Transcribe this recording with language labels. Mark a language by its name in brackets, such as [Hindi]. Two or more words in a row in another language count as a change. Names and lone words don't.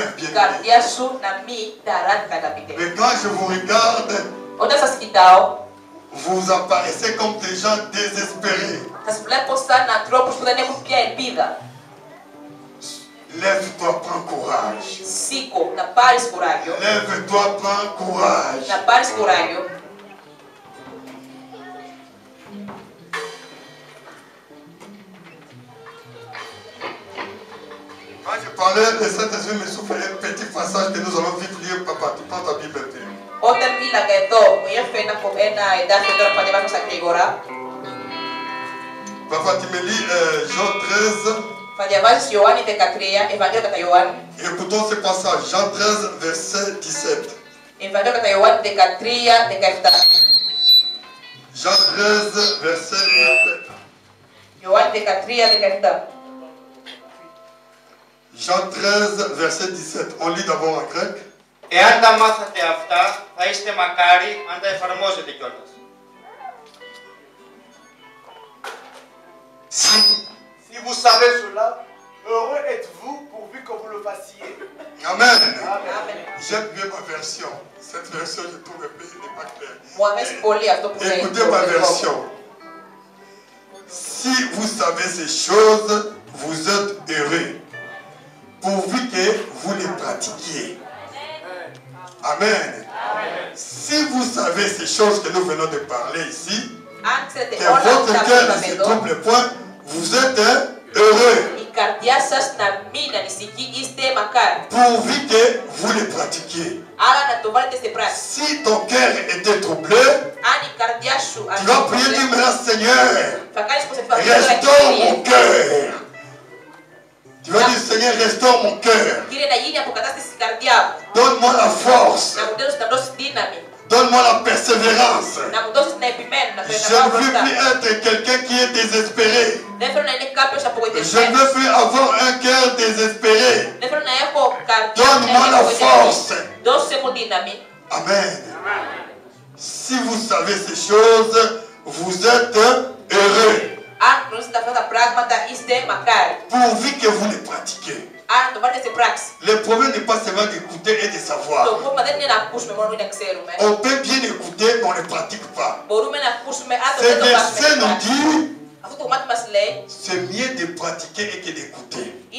[Greek] Η bien-aimé. καρδιά σου να μην ταράζεται, αγαπητέ. [French] Mais quand je vous regarde, [Greek] Όταν σας κοιτάω, [French] vous apparaissez comme des gens désespérés. [Greek] σας βλέπω σαν ανθρώπους που δεν έχουν πια ελπίδα. [French] Lève-toi, prends courage. [Greek] Σήκω, να πάρεις κουράγιο. [French] Lève-toi, prends courage. [Greek] Να πάρεις κουράγιο. [French] Quand je parlais, le Saint-Esprit me souffle un petit passage que nous allons vite lire. Papa, tu prends ta Bible un peu. [Greek] Όταν μίλαγα εδώ, μου ήρθε ένα εδάφιο τώρα που θα διαβάσω στα γρήγορα. [French] Papa, tu me lis Jean 13. [Greek] Θα διαβάσεις Ιωάννη 13, Ευαγγέλιο κατά Ιωάννη. [French] Écoutons ce passage. Jean 13, verset 17. [Greek] Ευαγγέλιο κατά Ιωάννη 13, 17. [French] Jean 13, verset 17. [Greek] Ιωάννη 13, 17. [French] Jean 13, verset 17. On lit d'abord en grec. [Greek] Εάν τα μάθατε αυτά, θα είστε μακάρι αν τα εφαρμόζετε κιόλας. [French] Si vous savez cela, heureux êtes-vous pourvu que vous le fassiez. Amen. Amen. J'aime bien ma version. Cette version, je trouve un peu n'est pas claire. [Greek] Μου αρέσει πολύ αυτό που λέει. [French] Écoutez ma version. Si vous savez ces choses, vous êtes heureux, pourvu que vous les pratiquiez. Amen. Si vous savez ces choses que nous venons de parler ici, [Greek] Αν ξέρετε [French] que [Greek] όλα [French] votre [Greek] αυτά που [French] cœur ne [Greek] είπαμε [French] se [Greek] εδώ, [French] trouble point, vous êtes heureux, [Greek] η καρδιά σας να μην ανησυχεί, είστε μακάρι. [French] pourvu que vous les pratiquiez. [Greek] Άρα να το βάλετε στην πράξη. [French] Si ton cœur était troublé, [Greek] Αν η καρδιά σου [French] tu vas prier, dire maintenant, Seigneur, [Greek] θα κάνεις πως θα [French] restaure mon cœur. Tu vas dire, Seigneur, restaure mon cœur. [Greek] Κύριε, να γίνει αποκατάσταση στην καρδιά μου. [French] Donne-moi la force. [Greek] Να μου δώσεις δύναμη. [French] Donne-moi la persévérance. [Greek] Να μου δώσεις να επιμένω, να [French] Je ne [Greek] πάω [French] veux [Greek] μπροστά. [French] plus être quelqu'un qui est désespéré. [Greek] Δεν θέλω να είναι κάποιος [French] Je ne [Greek] απογοητευμένος. [French] veux plus avoir un cœur désespéré. [Greek] Δεν θέλω να έχω καρδιά [French] Donne-moi la force. [Greek] Δώσε μου δύναμη. [French] Amen. Si vous savez ces choses, vous êtes heureux. [Greek] Αν γνωρίζετε αυτά τα πράγματα, είστε μακάρι. [French] Pourvu que vous les pratiquez. Le problème n'est pas seulement d'écouter et de savoir. On peut bien écouter, mais on ne pratique pas. Ce verset nous dit, c'est mieux de pratiquer et que d'écouter.